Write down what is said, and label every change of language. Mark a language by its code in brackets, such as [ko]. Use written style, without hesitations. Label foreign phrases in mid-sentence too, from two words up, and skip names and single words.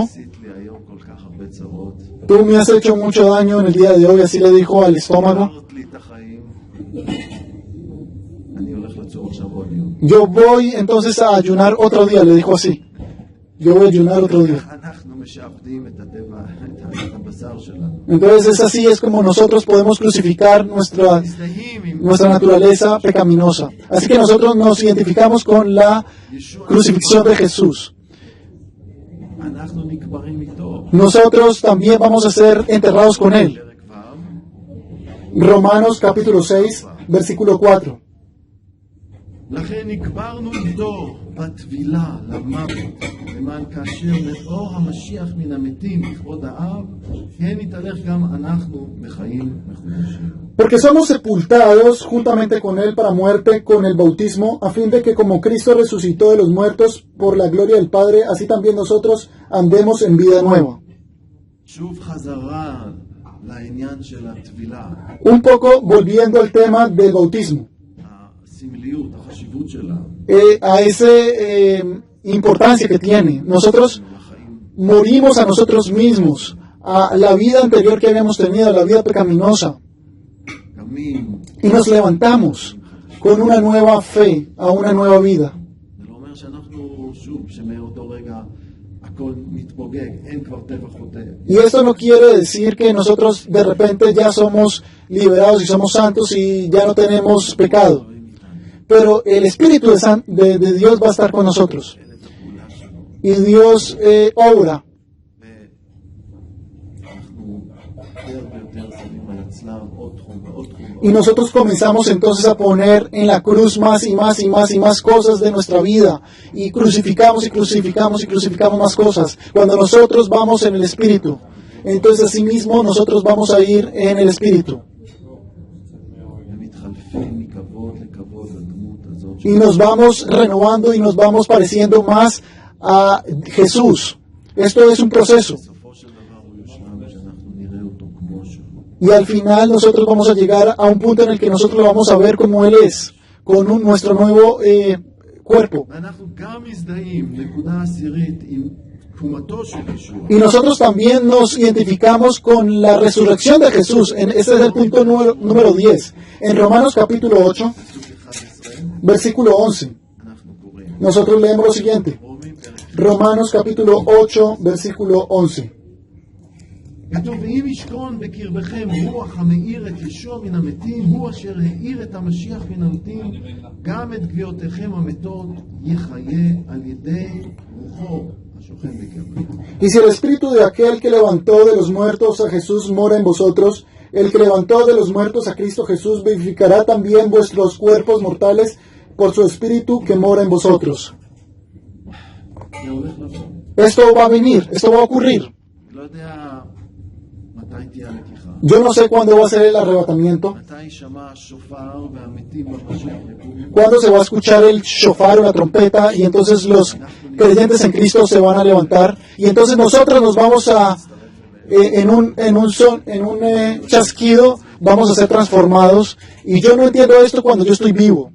[he] עשית לי היום כל כך הרבה צרות. [es] tú me has hecho mucho daño en el día de hoy, así le dijo al estómago. [he] עברת לי את החיים. אני הולך לצום עכשיו עוד יום. [es] Yo voy entonces a ayunar otro día, le dijo así. Yo voy a ayunar otro día. [he] אנחנו משעבדים את הטבע, את הבשר שלנו. [es] Entonces es así, es como nosotros podemos crucificar nuestra [he] מזדהים עם [es] naturaleza pecaminosa. Así que nosotros nos identificamos con la crucifixión de Jesús. [he] אנחנו נקברים איתו. [es] Nosotros también vamos a ser enterrados con Él. [he] פרק ו'. [es] Romanos capítulo 6, versículo 4. [he] לכן נקברנו איתו בטבילה למוות, למען כאשר מאור המשיח מן המתים לכבוד האב, כן נתהלך גם אנחנו בחיים מחודשים. [es] Porque somos sepultados juntamente con Él para muerte con el bautismo, a fin de que como Cristo resucitó de los muertos por la gloria del Padre, así también nosotros andemos en vida nueva. [he] שוב חזרה לעניין של הטבילה, [es] Un poco volviendo al tema del bautismo, [he] הסמליות, החשיבות שלה, [es] a esa importancia que tiene. Nosotros [he] לחיים. [es] morimos a nosotros mismos, a la vida anterior que habíamos tenido, a la vida pecaminosa, [he] קמים, [es] y nos levantamos con una nueva fe, a una nueva vida. [he] זה לא אומר שאנחנו, שוב, שמאותו רגע הכל מתפוגג, אין כבר טבע חוטא. [es] Y esto no quiere decir que nosotros de repente ya somos liberados y somos santos y ya no tenemos pecado. Pero el Espíritu de Dios va a estar con nosotros. Y Dios obra. [he] ואנחנו יותר ויותר שמים על הצלב עוד תחום ועוד תחום. [es] Y nosotros comenzamos entonces a poner en la cruz más y más y más y más cosas de nuestra vida. Y crucificamos y crucificamos y crucificamos más cosas. Cuando nosotros vamos en el Espíritu, entonces asimismo nosotros vamos a ir en el Espíritu. [he] ומתחלפים מכבוד לכבוד לדמות הזאת. [es] Y nos vamos renovando y nos vamos pareciendo más a Jesús. Esto es un proceso. [he] בסופו של דבר הוא יושלם שאנחנו נראה אותו כמו שהוא. [es] Y al final nosotros vamos a llegar a un punto en el que nosotros lo vamos a ver como Él es, con nuestro nuevo cuerpo. [he] ואנחנו גם מזדהים, נקודה עשירית, עם תקומתו של ישוע. [es] Y nosotros también nos identificamos con la resurrección de Jesús. Este es el punto número 10. En Romanos capítulo 8, [he] פסוק 11, [es] versículo 11, [he] אנחנו קוראים. [es] nosotros leemos lo siguiente. [he] רומים פרק. [es] Romanos capítulo 8, versículo 11. [he] כתוב, ואם ישכון בקרבכם רוח המאיר את ישוע מן המתים, הוא אשר האיר את המשיח מן המתים, גם את גוויותיכם המתות יחיה על ידי רוחו השוכן בקרבכם. [es] Y si el espíritu de aquel que levantó de los muertos a Jesús mora en vosotros, El que levantó de los muertos a Cristo Jesús vivificará también vuestros cuerpos mortales por su Espíritu que mora en vosotros. [he] זה הולך לבוא. [es] Esto va a venir, esto va a ocurrir. [he] לא יודע מתי תהיה הלקיחה. [es] Yo no sé cuándo va a ser el arrebatamiento, [he] מתי יישמע השופר והמתים במשיח יקומו. [es] cuándo se va a escuchar el shofar o la trompeta y entonces los creyentes en Cristo se van a levantar y entonces nosotros nos vamos a en un chasquido vamos a ser transformados y yo no entiendo esto cuando yo estoy vivo.